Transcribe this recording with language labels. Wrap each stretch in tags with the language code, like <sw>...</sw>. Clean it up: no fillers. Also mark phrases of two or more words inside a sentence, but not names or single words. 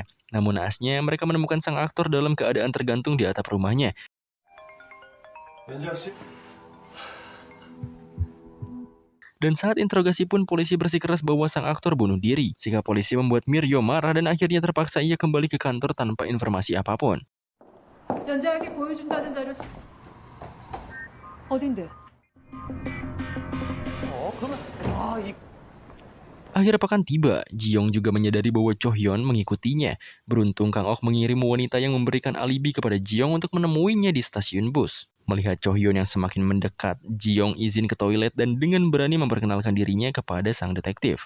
<id>Namun naasnya, mereka menemukan sang aktor dalam keadaan tergantung di atap rumahnya. Dan saat interogasi pun polisi bersikeras bahwa sang aktor bunuh diri. Sikap polisi membuat Miryo marah dan akhirnya terpaksa ia kembali ke kantor tanpa informasi apapun.</id> <ko>연장에게 보여준다는 자료 어딘데?</ko> <id>Akhir pekan tiba, Ji-young juga menyadari bahwa Cho-hyun mengikutinya. Beruntung Kang Ok mengirim wanita yang memberikan alibi kepada Ji-young untuk menemuinya di stasiun bus. Melihat Cho-hyun yang semakin mendekat, Ji-young izin ke toilet dan dengan berani memperkenalkan dirinya kepada sang detektif.</id>